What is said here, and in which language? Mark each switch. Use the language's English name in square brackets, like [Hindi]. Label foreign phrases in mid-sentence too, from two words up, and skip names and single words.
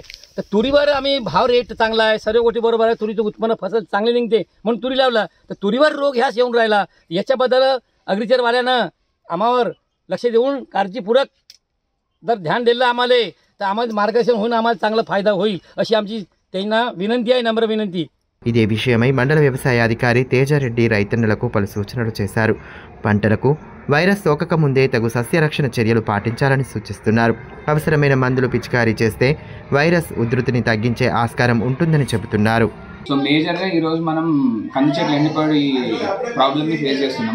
[Marathi] तर तुरीवर आम्ही भाव रेट चांगला आहे, सर्व गोष्टी बरोबर आहे, तुरीचं उत्पन्न फसल चांगले निघते म्हणून तुरी लावला. तर तुरीवर रोग ह्याच येऊन राहिला. याच्याबद्दल अग्रिकल्चरवाल्यानं आम्हावर लक्ष देऊन काळजीपूर्वक जर ध्यान दिलं आम्हाला तर आम्हाला मार्गदर्शन होऊन आम्हाला चांगला फायदा होईल अशी आमची त्यांना विनंती आहे, नम्र विनंती. [Telugu] ఇదే విషయమై మండల వ్యవసాయ అధికారి తేజారెడ్డి రైతన్నలకు పలు సూచనలు చేశారు. పంటలకు వైరస్ సోకక ముందే తగు సస్యరక్షణ చర్యలు పాటించాలని సూచిస్తున్నారు. అవసరమైన మందులు పిచికారీ చేస్తే వైరస్ ఉధృతిని తగ్గించే ఆస్కారం ఉంటుందని చెబుతున్నారు. సో మేజర్గా ఈరోజు మనం కంది చెట్లు ఎండిపోయి ప్రాబ్లమ్ని ఫేస్ చేస్తున్నాము.